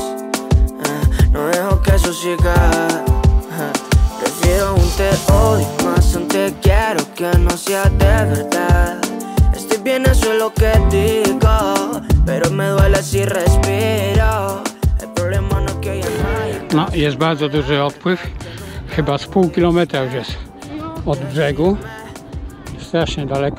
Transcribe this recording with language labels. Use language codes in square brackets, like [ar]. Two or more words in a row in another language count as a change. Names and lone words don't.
[es] No dejo que eso siga. Prefiero un te odio más un te quiero que no sea de verdad. Estoy bien, eso es lo que digo, pero me duele si respiro. El problema no es que ya no hay. [pl] No, jest bardzo duży odpływ. Chyba z pół kilometra już jest od brzegu. Strasznie daleko.